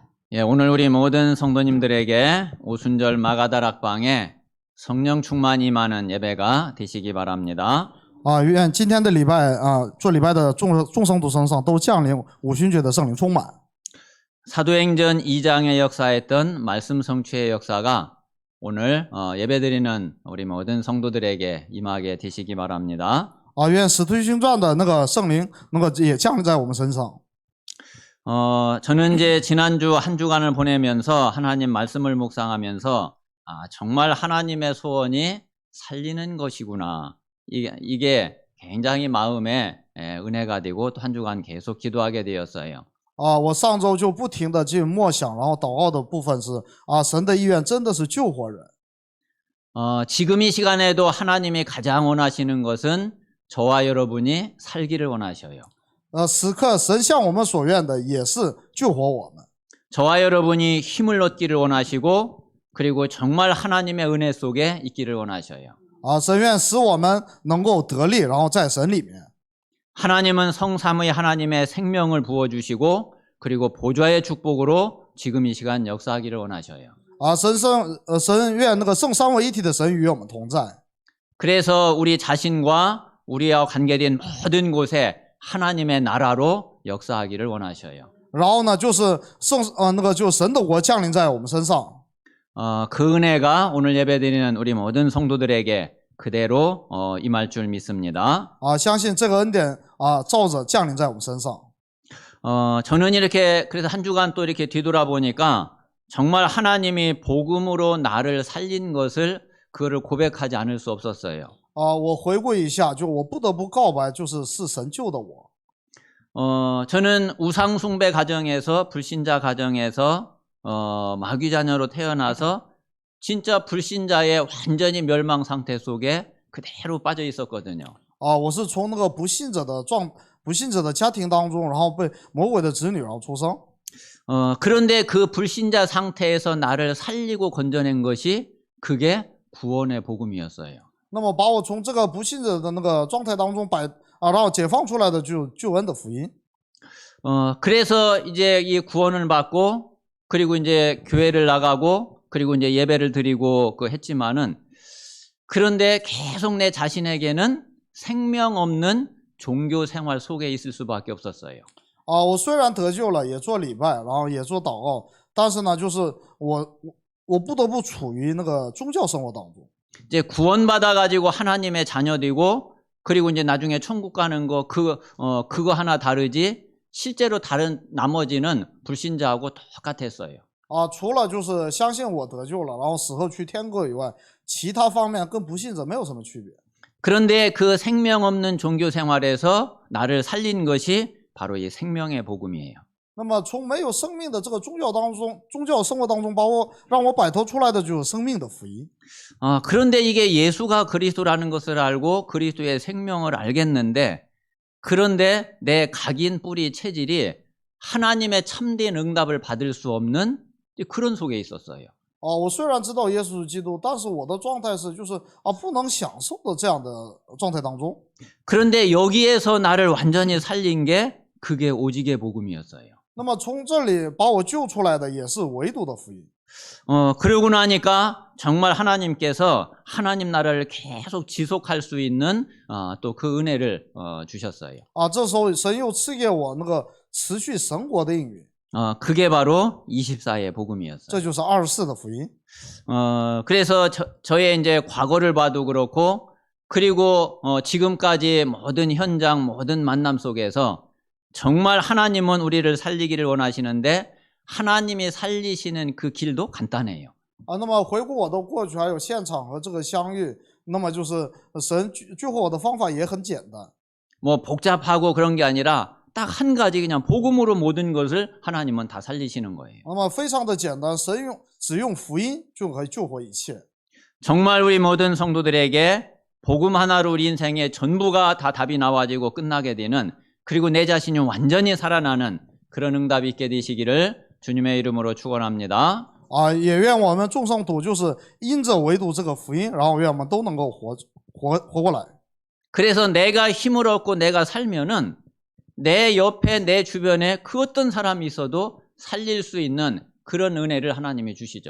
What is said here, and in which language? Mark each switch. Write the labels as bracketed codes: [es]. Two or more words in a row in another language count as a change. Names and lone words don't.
[ko] 예, 오늘 우리 모든 성도님들에게 오순절 마가다락방에 성령 충만이 임하는 예배가 되시기 바랍니다. [zh] 愿今天的礼拜做礼拜的众圣徒身上都降临五旬节的圣灵充满。 [ko] 사도행전 2장에 역사했던 말씀 성취의 역사가 오늘 예배드리는 우리 모든 성도들에게 임하게 되시기 바랍니다. [zh] 愿使徒行传的那个圣灵能够也降临在我们身上。 [ko] 저는 이제 지난주 한 주간을 보내면서 하나님 말씀을 묵상하면서 정말 하나님의 소원이 살리는 것이구나. 이게 굉장히 마음에 은혜가 되고 또 한 주간 계속 기도하게 되었어요. [zh] 我上周就不停的去默想，然后祷告的部分是神的意愿真的是救活人。 [ko] 지금 이 시간에도 하나님이 가장 원하시는 것은 저와 여러분이 살기를 원하셔요. [zh] 此刻神向我们所愿的也是救活我们。 [ko] 저와 여러분이 힘을 얻기를 원하시고 그리고 정말 하나님의 은혜 속에 있기를 원하셔요. [zh] 神愿使我们能够得力，然后在神里面。 [ko] 하나님은 성삼위 하나님의 생명을 부어주시고 그리고 보좌의 축복으로 지금 이 시간 역사하기를 원하셔요. [zh] 神愿那个圣三位一体的神与我们同在。 [ko] 그래서 우리 자신과 우리와 관계된 모든 곳에 하나님의 나라로 역사하기를 원하셔요. [zh] 然后呢，就是神的国降临在我们身上。 [ko] 그 은혜가 오늘 예배드리는 우리 모든 성도들에게 그대로 임할 줄 믿습니다. [zh] 相信这个恩典照着降临在我们身上。 [ko] 저는 이렇게 그래서 한 주간 또 이렇게 뒤돌아보니까 정말 하나님이 복음으로 나를 살린 것을 그거를 고백하지 않을 수 없었어요. [zh] 我回顾一下，就我不得不告白，是神救的我。 [ko] 저는 우상 숭배 가정에서 불신자 가정에서 마귀 자녀로 태어나서 진짜 불신자의 완전히 멸망 상태 속에 그대로 빠져 있었거든요. [zh] 我是从那个不信者的家庭当中，然后被魔鬼的子女然后出生。 [ko] 그런데 그 불신자 상태에서 나를 살리고 건져낸 것이 그게 구원의 복음이었어요. [zh] 那么把我从这个不信者的那个状态当中然后解放出来的就救恩的福音。 [ko] 그래서 이제 이 구원을 받고 그리고 이제 교회를 나가고 그리고 이제 예배를 드리고 했지만은 그런데 계속 내 자신에게는 생명 없는 종교 생활 속에 있을 수밖에 없었어요. [zh] 我虽然得救了，也做礼拜，然后也做祷告，但是呢，就是我不得不处于那个宗教生活当中。 [ko] 이제 구원받아 가지고 하나님의 자녀 되고 그리고 이제 나중에 천국 가는 거 그거 하나 다르지 실제로 다른 나머지는 불신자하고 똑같았어요. [zh] 除了就是相信我得救了，然后死后去天国以外，其他方面跟不信者没有什么区别。 [ko] 그런데 그 생명 없는 종교 생활에서 나를 살린 것이 바로 이 생명의 복음이에요. [zh] 那么从没有生命的这个宗教生活当中，让我摆脱出来的就是生命的福音。 [ko] 그런데 이게 예수가 그리스도라는 것을 알고 그리스도의 생명을 알겠는데 그런데 내 각인 뿌리 체질이 하나님의 참된 응답을 받을 수 없는 그런 속에 있었어요. [zh] 我虽然知道耶稣是基督，但是我的状态是就是不能享受的这样的状态当中。 [ko] 그런데 여기에서 나를 완전히 살린 게 그게 오직의 복음이었어요. [zh] 那么从这里把我救出来的也是唯独的福音。 [ko] 그러고 나니까 정말 하나님께서 하나님 나라를 계속 지속할 수 있는 또 그 은혜를 주셨어요. [zh] 这时候神又赐给我那个持续神国的应允。 [ko] 그게 바로 24의 복음이었어요. [zh] 这就是24的福音。 [ko] 그래서 저의 이제 과거를 봐도 그렇고 그리고 지금까지 모든 현장 모든 만남 속에서 정말 하나님은 우리를 살리기를 원하시는데 하나님이 살리시는 그 길도 간단해요. [zh] 那么回顾我的过去还有现场和这个相遇，那么就是神救活我的方法也很简单。 [ko] 뭐 복잡하고 그런 게 아니라 딱 한 가지 그냥 복음으로 모든 것을 하나님은 다 살리시는 거예요. [zh] 那么非常的简单，只用福音就可以救活一切。 [ko] 정말 우리 모든 성도들에게 복음 하나로 우리 인생의 전부가 다 답이 나와지고 끝나게 되는 그리고 내 자신이 완전히 살아나는 그런 응답이 있게 되시기를 주님의 이름으로 축원합니다. [zh] 也愿我们众圣徒就是因着唯独这个福音，然后愿我们都能够活过来。 [ko] 그래서 내가 힘을 얻고 내가 살면은 내 옆에 내 주변에 그 어떤 사람이 있어도 살릴 수 있는 그런 은혜를 하나님이 주시죠.